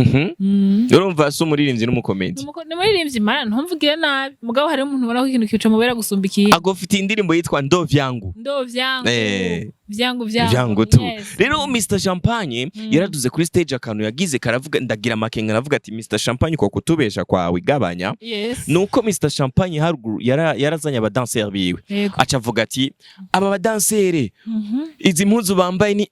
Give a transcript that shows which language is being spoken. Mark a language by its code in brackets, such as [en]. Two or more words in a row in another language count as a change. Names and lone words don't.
[rn] urumva so umuririmbyi n'umukomedi ni umuririmbyi mana ntumvugire nabi mugabo hari umuntu ubona ko ikintu kico mubera gusumbikiye agofite indirimbo yitwa Ndo vyangu vyangu tu rero Mr Champagne yaraduze kuri stage akantu yagize karavuga ndagira makenga aravuga ati Mr Champagne ko kutubesha kwawe igabanya nuko Mr Champagne haruguru yarazanye abadanseri biwe acavuga ati aba badanseri izi mpuzu bambaye ni